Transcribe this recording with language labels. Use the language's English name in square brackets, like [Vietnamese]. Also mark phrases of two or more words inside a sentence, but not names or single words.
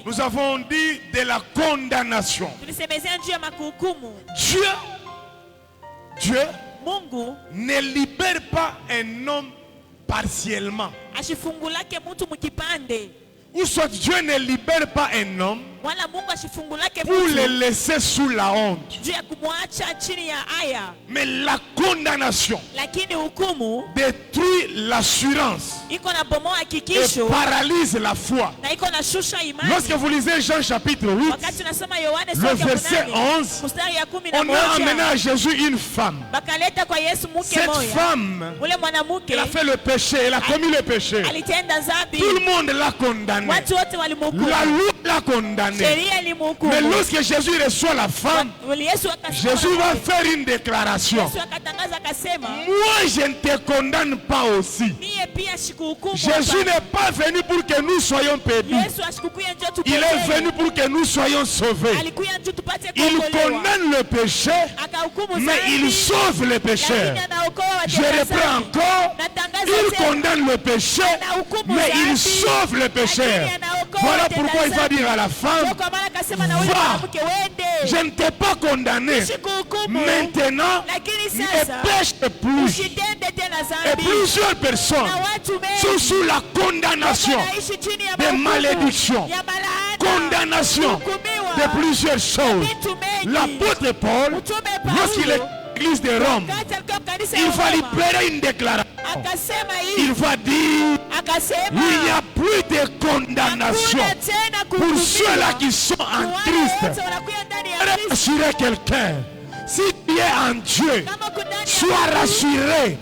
[French] nous avons dit de la condamnation. [Swahili] tulisemezea juu ya makuhukumu. [French] Dieu [Swahili] Mungu [French] ne libère pas un homme partiellement. [Swahili] ashifungulake mtu mkipande, [French] Ou soit Dieu ne libère pas un homme [Swahili] wala Mungu ashifungulake [French] pour le [Swahili] mtu [French] laisser sous la honte. [Swahili] juu ya kumwacha chini ya aya, [French] Mais la condamnation [Swahili] lakini hukumu [French] détruit l'assurance [Swahili] iko na bomoa [French] et [Swahili] hakikisho [French] paralyse la foi. [Swahili] na iko na shusha imani. [French] Lorsque vous lisez Jean chapitre 8, [Swahili] Wakati unasoma Yohane [French] le [Swahili] sura ya [French] verset 8 11, [Swahili] mstari ya [French] on a amené [Swahili] 11, [French] à Jésus une femme. [Swahili] bakaleta kwa Yesu mke [French] Cette [Swahili] moja. [French] femme, [Swahili] Ule mwanamke [French] elle a fait le péché, elle a commis le péché. [Swahili] alitenda dhambi, [French] Tout le monde l'a condamné. [Swahili] watu wote [French] La [Swahili] walimhukumu, [French] loi l'a condamné. [Swahili] sheria [French] Mais [Swahili] ilimhukumu. [French] lorsque Jésus reçoit la femme, [Swahili] Yesu [French] Jésus va [Swahili] akasema, [French] faire une déclaration. [Swahili] Yesu akatangaza akasema, [French] Moi, je ne te condamne pas aussi. [Swahili] mie pia sikuhukumu. [French] Jésus [Swahili] hapana. [French] n'est pas venu pour que nous soyons perdus. [Swahili] Yesu asikukuya njoo [French] Il est [Swahili] tupotee. [French] venu pour que nous soyons sauvés. [Swahili] Alikuya njoo tupate [French] Il [Swahili] kuokolewa. [French] condamne le péché, [Swahili] Akahukumu [French] mais il [Swahili] dhambi, [French] sauve les pécheurs. [Swahili] lakini anaokoa [French] Je [Swahili] watenda [French] reprends [Swahili] dhambi. [French] encore. [Swahili] Natangaza [French] Il [Swahili] tena, [French] condamne le péché, [Swahili] anahukumu [French] mais il [Swahili] dhambi, [French] sauve les pécheurs. [Swahili] lakini anaokoa [French] Voilà [Swahili] watenda [French] pourquoi il va [Swahili] dhambi. [French] dire à la femme, [Swahili] Ndio kwa maana akasema na ule [French] Va. [Swahili] mwanamke wende, [French] je ne t'ai pas condamné. [Swahili] sikuhukumu, [French] Maintenant, [Swahili] lakini [French] ne [Swahili] sasa [French] pêche plus. [Swahili] usitende tena [French] Et [Swahili] dhambi. [French] plusieurs personnes [Swahili] Na watu [French] sont [Swahili] wengi [French] sous la condamnation, [Swahili] wanaishi chini ya [French] de [Swahili] mahukumu, [French] malédiction, [Swahili] ya malaana, [French] condamnation [Swahili] kuhukumiwa, [French] de plusieurs choses. [Swahili] vitu mengi. [French] L'apôtre Paul, [Swahili] Mtume [French] lorsqu'il est [Swahili] Paulo [French] à l'église de Rome, [Swahili] wakati alikuwa kanisa [French] il [Swahili] ya [French] va [Swahili] Roma, [French] libérer une déclaration. [Swahili] akasema [French] Il [Swahili] hivi, [French] va dire Il n'y a plus de condamnation pour ceux-là qui sont en Christ. Rassurer quelqu'un. Si tu es en Dieu, sois rassuré.